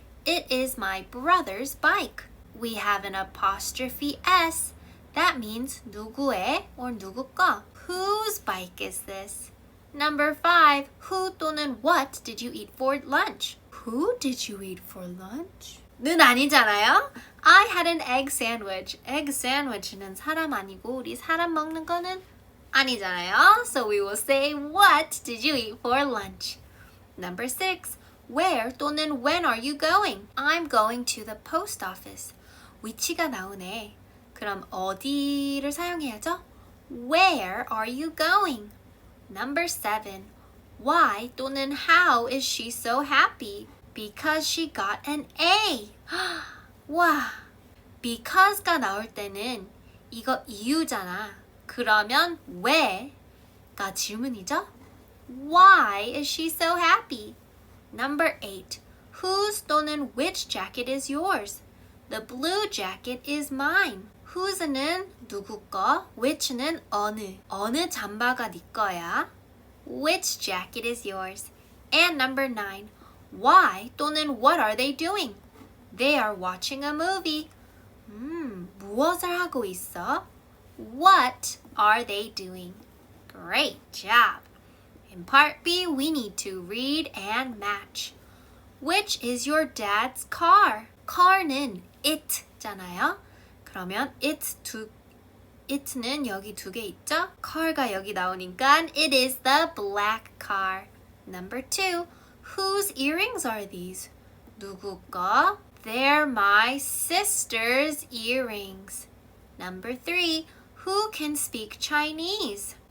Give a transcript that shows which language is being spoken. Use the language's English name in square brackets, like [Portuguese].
[English] It is my brother's bike. We have an apostrophe S. That means [Korean] 누구의 [English] or [Korean] 누구 거. [English] Whose bike is this? Number 5, who [Korean] 또는 [English] what did you eat for lunch? Who did you eat for lunch? [Korean] 는 아니잖아요. [English] I had an egg sandwich. Egg sandwich [Korean] 는 사람 아니고 우리 사람 먹는 거는 아니잖아요. [English] So we will say what did you eat for lunch? Number 6, where [Korean] 또는 [English] when are you going? I'm going to the post office. [Korean] 위치가 나오네. 그럼 어디를 사용해야죠? [English] Where are you going? Number 7, why [Korean] 또는 [English] how is she so happy? Because she got an A. [Korean] 와, [English] because [Korean] 가 나올 때는 이거 이유잖아. 그러면 왜가 질문이죠? [English] Why is she so happy? Number 8, whose [Korean] 또는 [English] which jacket is yours? The blue jacket is mine. whose [Korean] 는 누구 거, [English] which [Korean] 는 어느 잠바가 네 거야. [English] Which jacket is yours? And number 9. Why [Korean] 또는 [English] what are they doing? They are watching a movie. [Korean] 무엇을 하고 있어? [English] What are they doing? Great job. In part B, we need to read and match. Which is your dad's car? [Korean] car는 it잖아요. 그러면 it는 여기 두 개 있죠? car가 여기 나오니까 [English] it is the black car. Number 2, whose earrings are these? [Korean] 누구 거? [English] They're my sister's earrings. Number 3, who can speak Chinese?